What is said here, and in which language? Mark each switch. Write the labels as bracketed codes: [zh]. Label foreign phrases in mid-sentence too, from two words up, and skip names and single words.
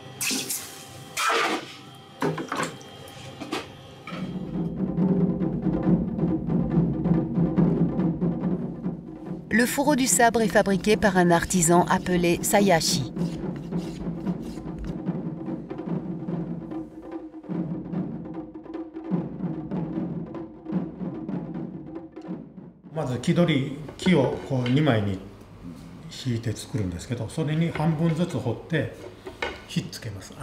[fr] Le fourreau du sabre est fabriqué par un artisan appelé Sayashi. [ja] まず木をこう2枚に引いて作るんですけど、それに半分ずつ掘ってひっつけます。